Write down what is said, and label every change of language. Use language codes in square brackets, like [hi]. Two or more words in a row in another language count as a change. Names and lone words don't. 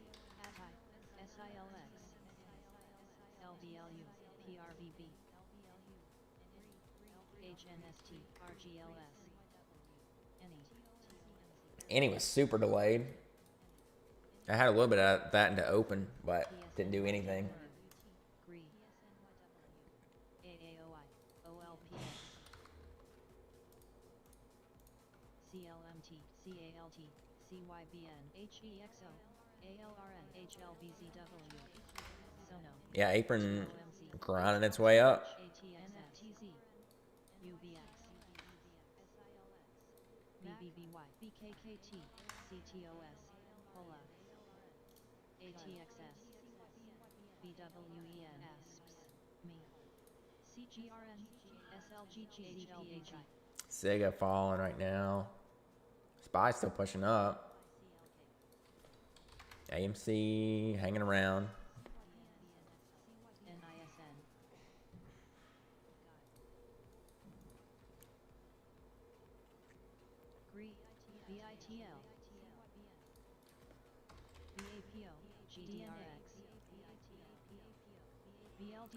[en] ATI, SILX, LVLU, PRVB, HNST, RGLS, NE, Annie was super delayed. I had a little bit of that into open, but didn't do anything. Gree, AAOI, OLPX, CLMT, CALT, CYBN, HEXO, ALRN, HLBZW, Sono, Yeah, Apron OMZ, grinding its way up. ATSNFTZ, UBX, BBBY, BKKT, CTOS, HOLA, ATXS, BWEN, ASPS, ME, CGRN, SLGG, HLBG, Sega falling right now. Spy still pushing up. AMC hanging around. NISN, GRE, VITL, BAPO, GDRX, BLD,